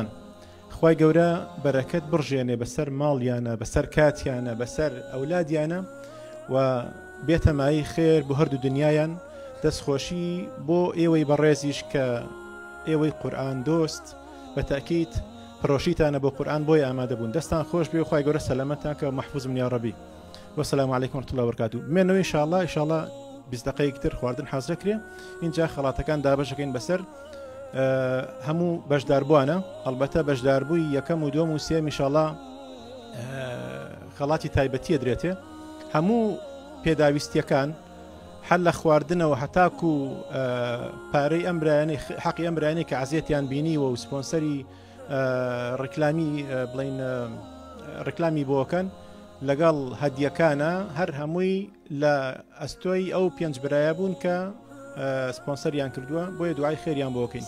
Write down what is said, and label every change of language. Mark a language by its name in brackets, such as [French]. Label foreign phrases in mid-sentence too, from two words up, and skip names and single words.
[Central Kurdish] خوای گەورە بەرەکەت بڕژێنێ بەسەر ماڵیانە، بەسەر کاتیانە، بەسەر ئەولادیانە و بێتەمایی خێر بۆ هەردوو دنیایان، دەستخۆشی بۆ ئێوەی بەڕێزیش کە ئێوەی قورئان دۆست، بە تاکید پرۆشیتانە بۆ قورئان بۆی ئامادە بوون. دەستان خۆش بێ و خوای گەورە سەلامەتان کە [Arabic] محفوظ من یا ڕەبی. والسلام عليكم ورحمة الله وبركاته. [Central Kurdish] بمێنەوە [Arabic] ئینشاءالله ئینشاءالله [Central Kurdish] 20 دقەیەک تر خواردن حەز دەکرێ. اینجا خەڵاتەکان دابەشەکەین بەسەر هەموو بەشداربووانە، ئەڵبەتە بەشداربووی یەکەم و دووەم و سێم ئینشاءالله خەڵاتی تایبەتیە درێتێ. هەموو پێداویستیەکان حەل لە خواردنەوە هەتاکو پارەی ئەم برایانەی حەقی ئەم برایانەی کە عەزیەتیان بینیوە و سپۆنسەری ڕکلامی بڵین ڕکلامی بۆکەن لەگەڵ هەدیەکانە هەر هەمووی لە ئەستۆی ئەو پێنج برایە بوون کە سپۆنسەریان کردووە، بۆیە دوعای خێریان بۆ بکەین.